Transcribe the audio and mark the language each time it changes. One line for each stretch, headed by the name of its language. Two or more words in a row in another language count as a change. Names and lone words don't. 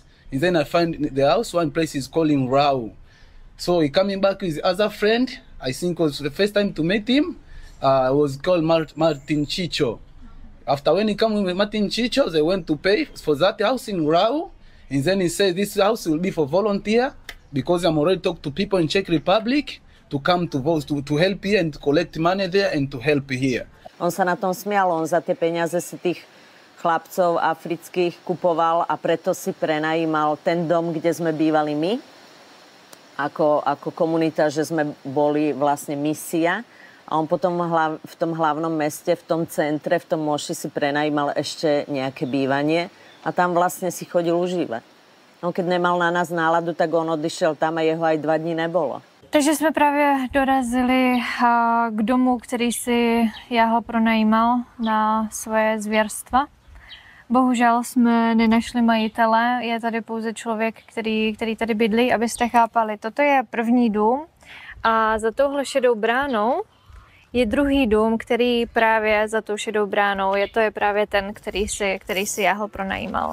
English: And then I find the house, one place is calling Rau. So he coming back with his other friend, I think it was the first time to meet him, was called Martin Chicho. After when he came with Martin Chicho, they went to pay for that house in Rau. And then he said, this house will be for volunteer, because I'm already talked to people in Czech Republic to come to vote, to help here and to collect money there and to help here.
Slovak: On sa na tom smial, on za tie peniaze si tých chlapcov afrických kupoval a preto si prenajímal ten dom, kde sme bývali my, ako komunita, že sme boli vlastne misia. A on potom v tom hlavnom meste, v tom centre, v tom Moši si prenajímal ešte nejaké bývanie a tam vlastne si chodil užívať. No keď nemal na nás náladu, tak on odišel tam a jeho aj 2 dní nebolo.
Czech: Takže jsme právě dorazili k domu, který si Jáhla pronajímal na svoje zvěrstva. Bohužel jsme nenašli majitele, je tady pouze člověk, který tady bydlí, abyste chápali. Toto je první dům a za touhle šedou bránou je druhý dům, který právě za tou šedou bránou, to je právě ten, který si Jáhl pronajímal.